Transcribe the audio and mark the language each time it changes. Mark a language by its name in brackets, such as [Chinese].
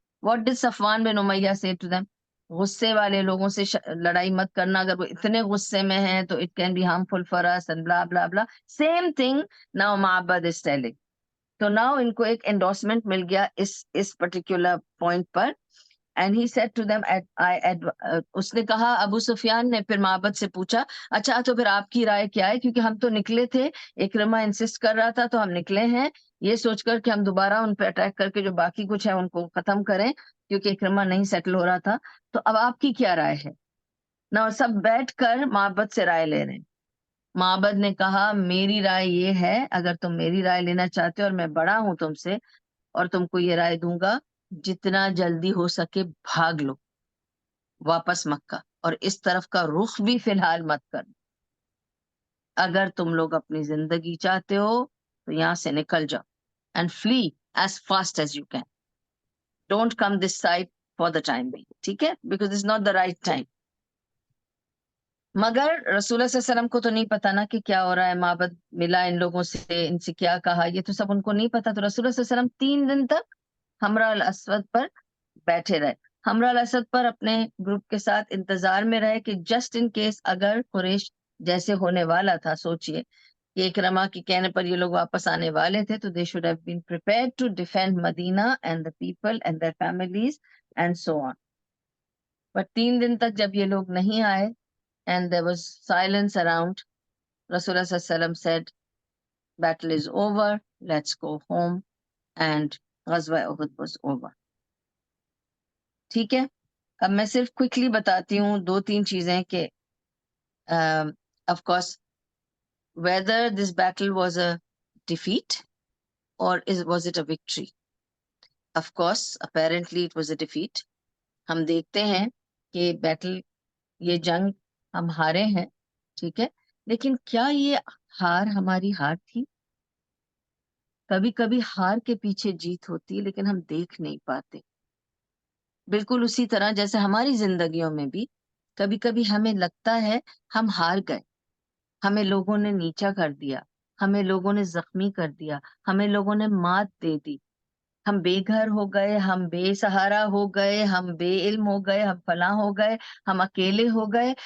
[English] What did Safwan bin Umayyah say to them? [Urdu] غصے والے لوگوں سے لڑائی مت کرنا, اگر وہ اتنے غصے میں ہیں تو [English] it can be harmful for us and blah blah [Urdu] blah. [English] Same thing now Ma'bad is telling. [Urdu] تو now ان کو ایک endorsement مل گیا اس particular point per. [English] And he said to them, [Urdu] اس نے کہا, ابو سفیان نے پھر معبد سے پوچھا, اچھا تو پھر آپ کی رائے کیا ہے, کیونکہ ہم تو نکلے تھے, اکرمہ انسسٹ کر رہا تھا تو ہم نکلے ہیں, یہ سوچ کر کہ ہم دوبارہ ان پہ اٹیک کر کے جو باقی کچھ ہے ان کو ختم کریں, کیونکہ اکرمہ نہیں سیٹل ہو رہا تھا. تو اب آپ کی کیا رائے ہے؟ نہ سب بیٹھ کر معبد سے رائے لے رہے ہیں. معبد نے کہا, میری رائے یہ ہے, اگر تم میری رائے لینا چاہتے ہو اور میں بڑا ہوں تم سے, اور تم کو یہ رائے دوں گا, جتنا جلدی ہو سکے بھاگ لو واپس مکہ, اور اس طرف کا رخ بھی فی الحال مت کرو. اگر تم لوگ اپنی زندگی چاہتے ہو تو یہاں سے نکل جاؤ, [English] and flee as fast as you can. Don't come this side for the time being. [Urdu] ٹھیک ہے, [English] because it's not the right time. [Urdu] مگر رسول اللہ صلی اللہ علیہ وسلم کو تو نہیں پتا نا کہ کیا ہو رہا ہے. معبد ملا ان لوگوں سے, ان سے کیا کہا, یہ تو سب ان کو نہیں پتا. تو رسول اللہ صلی اللہ علیہ وسلم 3 دن تک حمراء الاسود پر بیٹھے رہے. ہمراہ الاسد پر اپنے گروپ کے ساتھ انتظار میں رہے کہ جسٹ ان کیس اگر قریش جیسے ہونے والا تھا. سوچئے کہ اکرما کے کہنے پر یہ لوگ واپس آنے والے تھے, [English] تو they should have been prepared to defend Medina and the people and their families and so on. But [Urdu] 3 دن تک جب یہ لوگ نہیں آئے [English] and there was silence around, Rasulullah sallallahu alaihi wasallam said, battle is over, let's go home, and Ghazwa Uhud was over. [Urdu] ٹھیک ہے, اب میں صرف کوئکلی بتاتی ہوں 2-3 چیزیں کہ of course [English] whether this battle was a defeat or was it a victory. Of course, apparently it was a defeat. [Urdu] ہم دیکھتے ہیں کہ بیٹل, یہ جنگ ہم ہارے ہیں, ٹھیک ہے, لیکن کیا یہ ہار ہماری ہار تھی؟ کبھی کبھی ہار کے پیچھے جیت ہوتی ہے لیکن ہم دیکھ نہیں پاتے. بالکل اسی طرح جیسے ہماری زندگیوں میں بھی کبھی کبھی ہمیں لگتا ہے ہم ہار گئے, ہمیں لوگوں نے نیچا کر دیا, ہمیں لوگوں نے زخمی کر دیا, ہمیں لوگوں نے مات دے دی, ہم بے گھر ہو گئے, ہم بے سہارا ہو گئے, ہم بے علم ہو گئے, ہم فلاں ہو گئے, ہم اکیلے ہو گئے.